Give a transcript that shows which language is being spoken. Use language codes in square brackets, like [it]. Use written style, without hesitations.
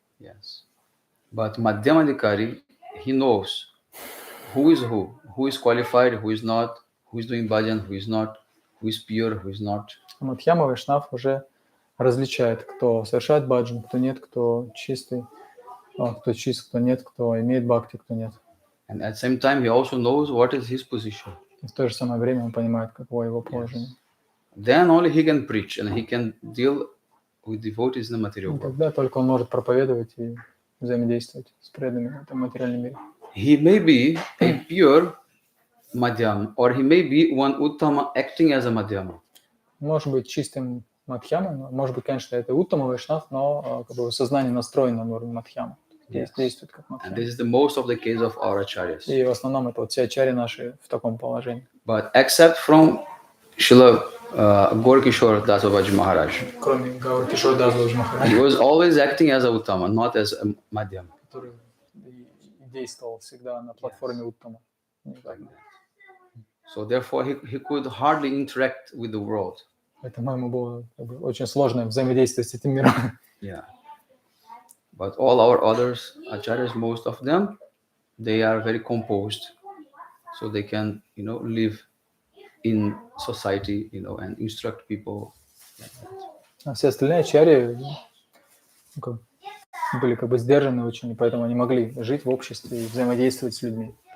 [en] Yes. But Madhyamadhikari, he knows who is qualified, who is not, who is doing bhajan, who is not, who is pure, who is not. [ru] Мадхьяма Вайшнав уже различает, кто совершает баджан, кто нет, кто чистый, кто чист, кто нет, кто имеет бхакти, кто нет. [en] And at the same time, he also knows what is his position. [ru] И в то же самое время он понимает, каково его положение. [en] Then only he can preach and he can deal with devotees in the material [ru] И [en] world. [ru] тогда только он может проповедовать и взаимодействовать с преданными в этом материальном мире. [en] He may be a pure madhyama, or he may be one uttama acting as a madhyama. [ru] Может быть чистым Мадхьяма, может быть, конечно, это Уттама Вайшнав, но как бы сознание настроено на уровне Мадхьяма. Действует как [en] And [ru] Мадхьяма. [en] this is the most of the case of our acharyas. [ru] И в основном это вот все ачарьи наши в таком положении. [en] But except from Srila Gaurkishore Dasavaji Maharaj, [ru] Кроме Гаура Кишора Даса Махараджа, [en] he was always acting as a uttama, not as a madhyama. [ru] который действовал всегда на платформе Уттама. [en] So therefore, he could hardly interact with the world. [ru] Поэтому ему было как бы очень сложно взаимодействовать с этим миром. [en] Yeah. But all our others, acharyas, most of them, they are very composed, so they can, live in society, and instruct people. Like that. [ru] А все остальные ачарьи были как бы сдержаны очень, и поэтому они могли жить в обществе и взаимодействовать с людьми.